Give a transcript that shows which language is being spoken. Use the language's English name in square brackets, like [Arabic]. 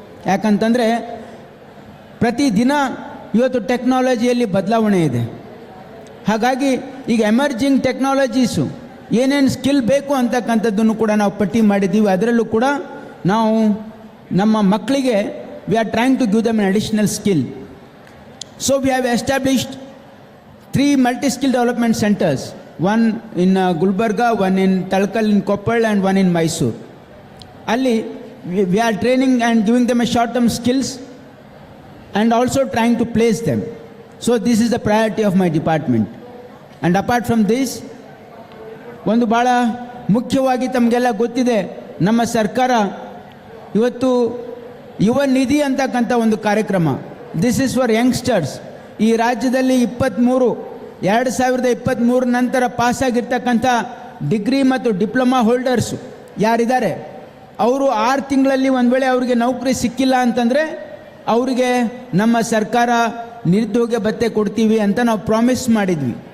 [Kannada] ಯಾಕಂತಂದರೆ ಪ್ರತಿದಿನ ಇವತ್ತು ಟೆಕ್ನಾಲಜಿಯಲ್ಲಿ ಬದಲಾವಣೆ ಇದೆ. ಹಾಗಾಗಿ ಈಗ ಎಮರ್ಜಿಂಗ್ ಟೆಕ್ನಾಲಜೀಸು ಏನೇನು ಸ್ಕಿಲ್ ಬೇಕು ಅಂತಕ್ಕಂಥದ್ದನ್ನು ಕೂಡ ನಾವು ಪಟ್ಟಿ ಮಾಡಿದ್ದೀವಿ. ಅದರಲ್ಲೂ ಕೂಡ ನಾವು ನಮ್ಮ ಮಕ್ಕಳಿಗೆ [English] We are trying to give them an additional skill. So we have established 3 multi-skill development centers, one in Gulbarga, one in Talkal in Koppal and one in Mysore. Ali we are training and giving them a short-term skills and also trying to place them. So this is the priority of my department. And apart from this, [Kannada] ಒಂದು ಭಾಳ ಮುಖ್ಯವಾಗಿ ತಮಗೆಲ್ಲ ಗೊತ್ತಿದೆ, ನಮ್ಮ ಸರ್ಕಾರ ಇವತ್ತು ಯುವ ನಿಧಿ ಅಂತಕ್ಕಂಥ ಒಂದು ಕಾರ್ಯಕ್ರಮ, [English] This is for youngsters. [Kannada] ಈ ರಾಜ್ಯದಲ್ಲಿ 2023 ನಂತರ ಪಾಸಾಗಿರ್ತಕ್ಕಂಥ ಡಿಗ್ರಿ ಮತ್ತು ಡಿಪ್ಲೊಮಾ ಹೋಲ್ಡರ್ಸು ಯಾರಿದ್ದಾರೆ, ಅವರು 6 ತಿಂಗಳಲ್ಲಿ ಒಂದು ವೇಳೆ ಅವರಿಗೆ ನೌಕರಿ ಸಿಕ್ಕಿಲ್ಲ ಅಂತಂದರೆ ಅವರಿಗೆ ನಮ್ಮ ಸರ್ಕಾರ ನಿರುದ್ಯೋಗ ಭತ್ಯೆ ಕೊಡ್ತೀವಿ ಅಂತ ನಾವು ಪ್ರಾಮಿಸ್ ಮಾಡಿದ್ವಿ.